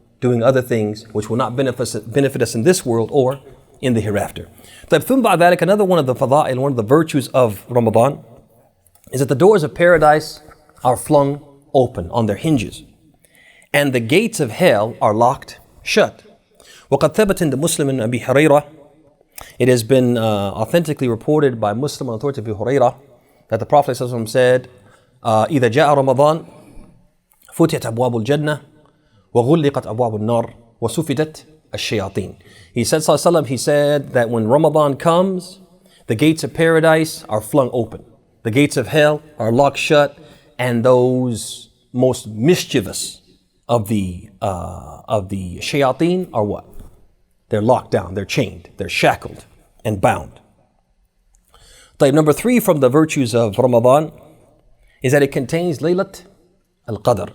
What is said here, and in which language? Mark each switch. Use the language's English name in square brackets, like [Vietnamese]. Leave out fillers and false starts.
[English] Doing other things which will not benefit us in this world or in the hereafter. Another one of the fada'il, one of the virtues of Ramadan is that the doors of paradise are flung open on their hinges and the gates of hell are locked shut. [Arabic] وقد ثبت عند مسلم بن أبي هريرة, [English] it has been authentically reported by Muslim authority Abu Hurairah that the Prophet ﷺ said, [Arabic] إذا جاء رمضان فتحت أبواب الجنة وغلقت أبواب النار وسفدت الشياطين. [English] He said, ﷺ, he said that when Ramadan comes, the gates of paradise are flung open, the gates of hell are locked shut, and those most mischievous of the shayateen are what? They're locked down, they're chained, they're shackled and bound. Number 3 from the virtues of Ramadan is that it contains Laylat al-Qadr.